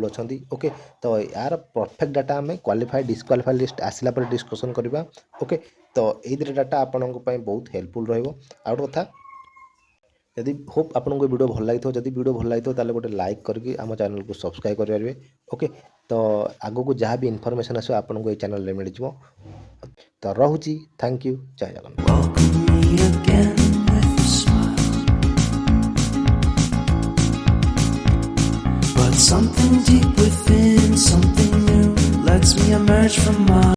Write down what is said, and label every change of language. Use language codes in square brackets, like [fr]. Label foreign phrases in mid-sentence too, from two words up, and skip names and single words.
[or] ଅଛନ୍ତି ଓକେ ତ ୟାର [en] perfect data [or] ଆମେ [en] qualify disqualify list [or] ଆସିଲା ପରେ ଡିସ୍କସନ୍ କରିବା ଓକେ ତ ଏଇ ଦୁଇଟା ଡାଟା ଆପଣଙ୍କ ପାଇଁ ବହୁତ ହେଲ୍ପଫୁଲ୍ ରହିବ ଆଉ ଗୋଟେ କଥା ଯଦି ହୋପ୍ ଆପଣଙ୍କୁ ଏ ଭିଡ଼ିଓ ଭଲ ଲାଗିଥିବ ଯଦି ଭିଡ଼ିଓ ଭଲ ଲାଗିଥିବ ତାହେଲେ ଗୋଟେ ଲାଇକ୍ କରିକି ଆମ ଚ୍ୟାନେଲକୁ ସବସ୍କ୍ରାଇବ୍ କରିପାରିବେ ଓକେ ତ ଆଗକୁ ଯାହା ବି ଇନଫର୍ମେସନ୍ ଆସିବ ଆପଣଙ୍କୁ ଏଇ ଚ୍ୟାନେଲରେ ମିଳିଯିବ ତ ରହୁଛି [en] thank you [or] ଜୟ ଜଗନ୍ନାଥ [en] Welcome me again with a smile. But something deep within, something new, lets me emerge from my